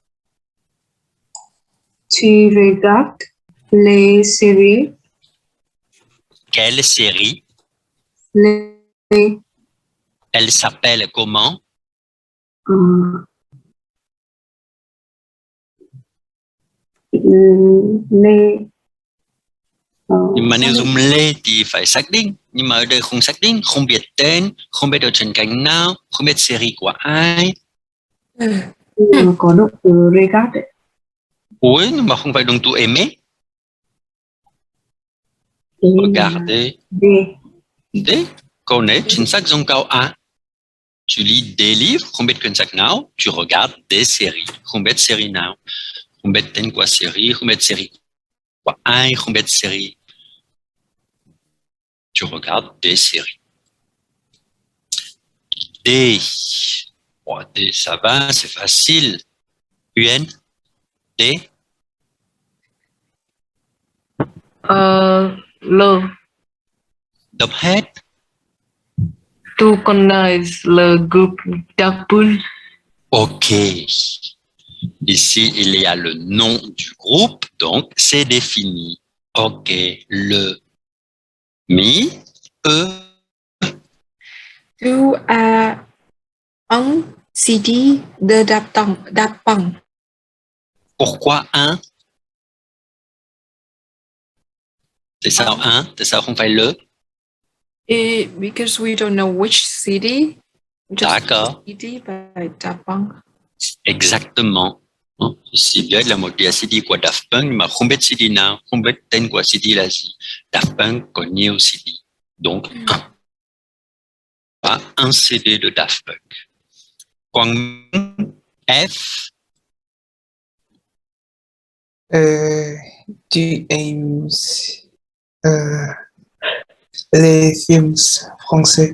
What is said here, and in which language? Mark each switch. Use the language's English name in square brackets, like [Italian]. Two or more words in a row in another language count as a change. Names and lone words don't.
[French] Tu regardes les séries, quelle série? les, Elle s'appelle comment? euh, les, [Vietnamese] Nhưng mà nếu dùng lê thì phải xác định. Nhưng mà ở đây không xác định, không biết tên, không biết ở trên cạnh nào, không biết series của ai. có động từ regard ấy. Ủa, nhưng mà không phải động từ aimer. [French] Regardez. D. Des. [Vietnamese] Câu này chính xác dùng câu A. [French] Tu lis des livres, [Vietnamese] không biết quyển sách nào, [French] tu regardes des séries, [Vietnamese] không biết series nào, không biết tên của series, không biết series của ai, không biết series. [French] Tu regardes des séries. D. Oh, D, ça va, c'est facile. UN, D. Le. [Vietnamese] Đọc hết. [French] Tu connais le groupe Darpoon? OK. Ici, il y a le nom du groupe, donc c'est défini. OK. Le, mi, e. Tu as un CD de Daft Punk. Pourquoi un? C'est ça un? C'est ça qu'on fait le? [English] Because we don't know which CD. Just [French] D'accord. [English] CD by Daft Punk. [French] Exactement. Ici, bien, la mode CD quoi Daft Punk, mais [Vietnamese] không biết CD nào, không biết tên của CD là gì. Daft Punk có nhiều CD. [French] Donc, un. Pas un CD de Daft Punk. [Vietnamese] Quang F. [French] Tu aimes les films français?